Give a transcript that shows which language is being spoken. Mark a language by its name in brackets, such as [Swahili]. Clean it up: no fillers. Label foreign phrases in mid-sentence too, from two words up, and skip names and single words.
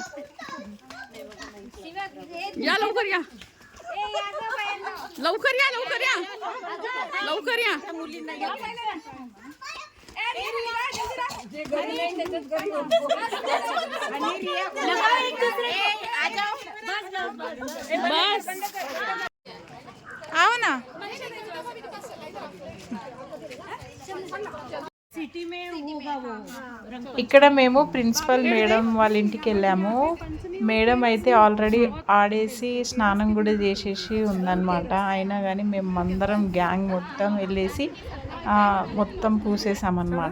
[Marathi] या लवकर या, लवकर या, लवकर या, लवकर या. बस [Hindi] आओ ना. [Telugu] ఇక్కడ మేము [English] principal madam [Telugu] వాళ్ళ ఇంటికి వెళ్ళాము. మేడం అయితే ఆల్రెడీ ఆడేసి స్నానం కూడా చేసేసి ఉందన్నమాట. అయినా కానీ మేము అందరం గ్యాంగ్ మొత్తం వెళ్ళేసి మొత్తం పూసేసామన్నమాట.